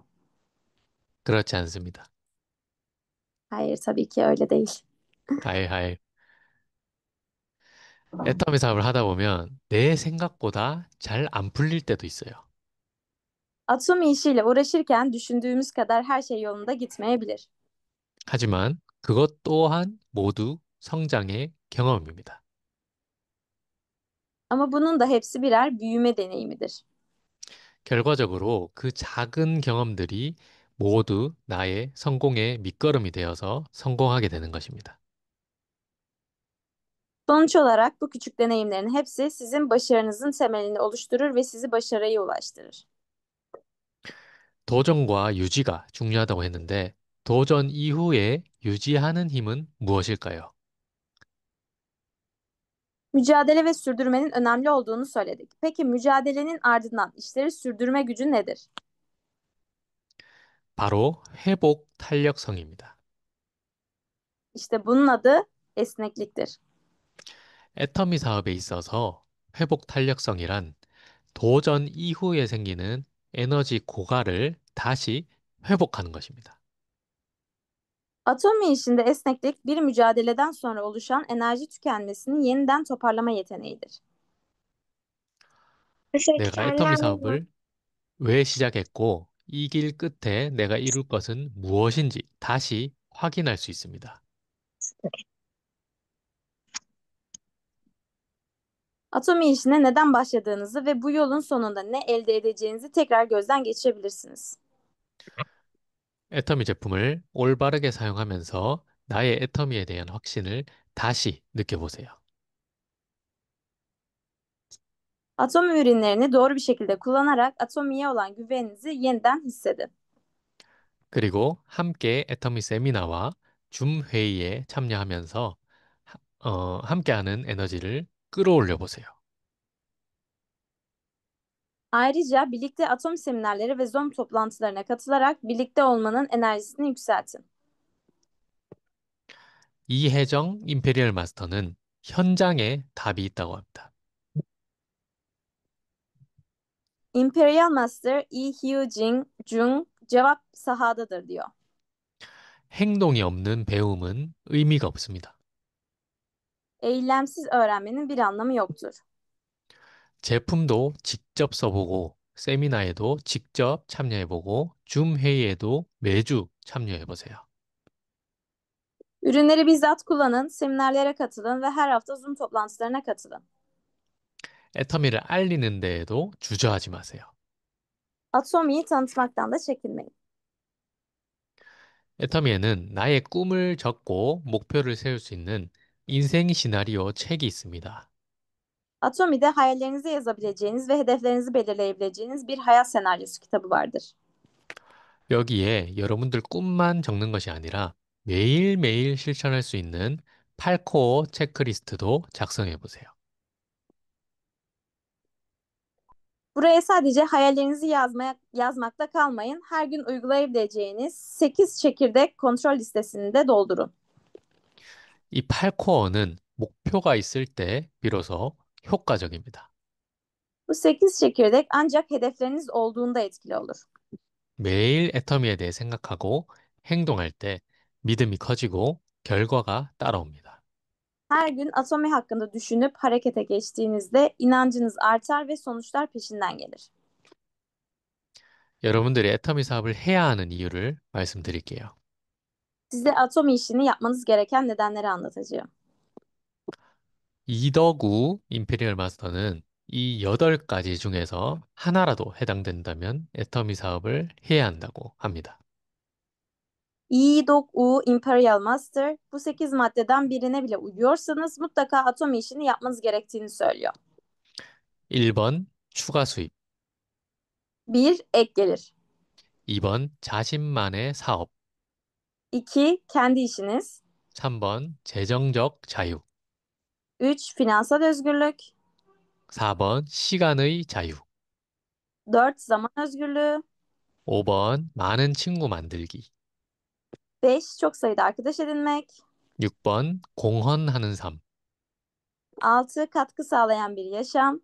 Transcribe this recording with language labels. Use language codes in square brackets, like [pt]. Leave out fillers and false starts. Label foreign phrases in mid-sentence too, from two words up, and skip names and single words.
[ko] 그렇지 않습니다. [tr] Hayır, tabii ki öyle değil. 하일하일. [ko] 애터미 사업을 하다 보면 내 생각보다 잘 안 풀릴 때도 있어요. [tr] Atomi işiyle uğraşırken düşündüğümüz kadar her şey yolunda gitmeyebilir. [ko] 하지만 그것 또한 모두 성장의 경험입니다. [tr] Ama bunun da hepsi birer büyüme deneyimidir. [ko] 결과적으로 그 작은 경험들이 모두 나의 성공의 밑거름이 되어서 성공하게 되는 것입니다. [tr] Sonuç olarak bu küçük deneyimlerin hepsi sizin başarınızın temelini oluşturur ve sizi başarıya ulaştırır. [ko] 도전과 유지가 중요하다고 했는데 도전 이후에 유지하는 힘은 무엇일까요? [tr] Mücadele ve sürdürmenin önemli olduğunu söyledik. Peki mücadelenin ardından işleri sürdürme gücü nedir? [ko] 바로 회복 탄력성입니다. [tr] İşte bunun adı esnekliktir. [ko] 애터미 사업에 있어서 회복 탄력성이란 도전 이후에 생기는 에너지 고갈을 다시 회복하는 것입니다. [tr] Atomi işinde esneklik bir mücadeleden sonra oluşan enerji tükenmesini yeniden toparlama yeteneğidir. [ko] 내가 애터미 사업을 왜 시작했고 이 길 끝에 내가 이룰 것은 무엇인지 다시 확인할 수 있습니다. [tr] Atomi işine neden başladığınızı ve bu yolun sonunda ne elde edeceğinizi tekrar gözden geçirebilirsiniz. [ko] 애터미 제품을 올바르게 사용하면서 나의 애터미에 대한 확신을 다시 느껴보세요. [tr] Atomi ürünlerini doğru bir şekilde kullanarak Atomi'ye olan güveninizi yeniden hissedin. [ko] 그리고 함께 애터미 세미나와 줌 회의에 참여하면서 함께하는 에너지를 끌어올려 보세요. [tr] Ayrıca birlikte atom seminerleri ve Zoom toplantılarına katılarak birlikte olmanın enerjisini yükseltin. [ko] 이혜정 임페리얼 마스터는 현장에 답이 있다고 합니다. [tr] Imperial Master Yi Hyun Jung cevap sahadadır diyor. [ko] 행동이 없는 배움은 의미가 없습니다. [tr] Eylemsiz öğrenmenin bir anlamı yoktur. [ko] 제품도 직접 써보고, 세미나에도 직접 참여해보고, 줌 회의에도 매주 참여해보세요. [tr] Ürünleri bizzat kullanın, seminerlere katılın ve her hafta Zoom toplantılarına katılın. [ko] 애터미를 알리는 데에도 주저하지 마세요. [tr] Atomi'yi tanıtmaktan da çekinmeyin. [ko] 애터미에는 나의 꿈을 적고 목표를 세울 수 있는 인생 시나리오 책이 있습니다. [tr] Atomi'de hayallerinizi yazabileceğiniz ve hedeflerinizi belirleyebileceğiniz bir hayat senaryosu kitabı vardır. [ko] 여기에 여러분들 꿈만 적는 것이 아니라 매일매일 실천할 수 있는 8코어 체크리스트도 작성해 보세요. [tr] Buraya sadece hayallerinizi yazmakla kalmayın. Her gün uygulayabileceğiniz 8 çekirdek kontrol listesini de doldurun. [ko] 이 8코어는 목표가 있을 때 비로소 효과적입니다. [tr] Bu 8 çekirdek ancak hedefleriniz olduğunda etkili olur. [ko] 매일 애터미에 대해 생각하고 행동할 때 믿음이 커지고 결과가 따라옵니다. [tr] Her gün Atomi hakkında düşünüp harekete geçtiğinizde inancınız artar ve sonuçlar peşinden gelir. [ko] 여러분들이 애터미 사업을 해야 하는 이유를 말씀드릴게요. [tr] Size Atomi işini yapmanız gereken nedenleri anlatacağım. [ko] 이덕우 임페리얼 마스터는 이 8가지 중에서 하나라도 해당된다면 애터미 saab을 해야 한다고 합니다. [tr] İyi Imperial Master bu 8 maddeden birine bile uyuyorsanız mutlaka atomi işini yapmanız gerektiğini söylüyor. [ko] 1번 추가 수입, [tr] Bir, ek gelir. [ko] 2번 자신만의 사업, [tr] 2, kendi işiniz. [ko] 3번 재정적 자유, [tr] 3, finansal özgürlük. [ko] 4번 시간의 자유, [tr] 4, zaman özgürlüğü. [ko] 5번 많은 친구 만들기, [tr] 5, çok sayıda arkadaş edinmek. [ko] 6번 공헌하는 삶, [tr] 6, katkı sağlayan bir yaşam.